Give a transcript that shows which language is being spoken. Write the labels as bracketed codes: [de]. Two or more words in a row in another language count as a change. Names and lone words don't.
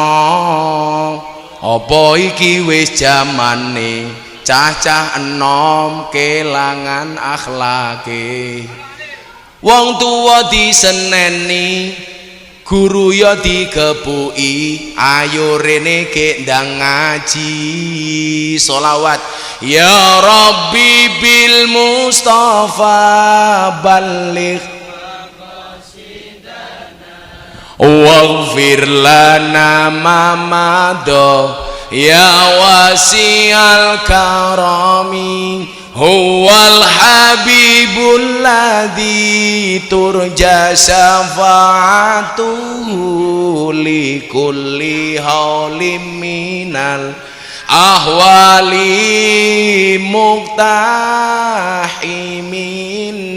[jv] Apa iki wis jamane cah-cah enom kelangan akhlake. Wong tuwa diseneni, guru ya dikepuki, ayo rene ke ndang ngaji. [ar] صلوات يا ربي بالمصطفى بلغ واغفر لنا ما مضى يا واسع الكرم هو الحبيب الذي ترجى شفاعته لكل هول من الأهوال مقتحم.